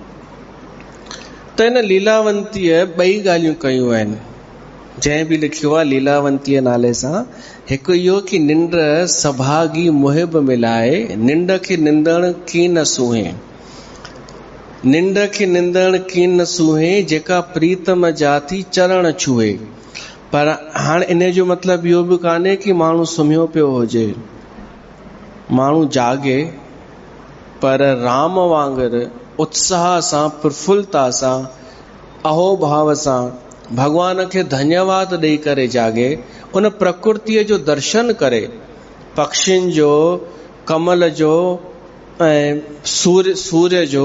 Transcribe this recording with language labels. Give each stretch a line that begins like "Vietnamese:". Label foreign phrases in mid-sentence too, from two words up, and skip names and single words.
Sindhi: त हिन लीलावंतीअ ॿई ॻाल्हियूं कयूं आहिनि। जंहिं बि लिखियो आहे लीलावंतीअ नाले सां, हिकु इहो कि निंड सभागी मुहिब मिलाए, निंड खे निंदण की न सूहे, निंड खे निंदण की न सूहे, जेका प्रीतम जाती चरण छुए। पर हाणे इन जो मतिलबु इहो बि कान्हे कि माण्हू सुम्हियो पियो हुजे, माण्हू जागे पर राम वांगुरु उत्साह सां, प्रफुल्लता सां, अहोभाव सां भगवान खे धन्यवाद ॾेई करे जागे, उन प्रकृतिअ जो दर्शन करे, पक्षियुनि जो, कमल जो ऐं सूर्य जो।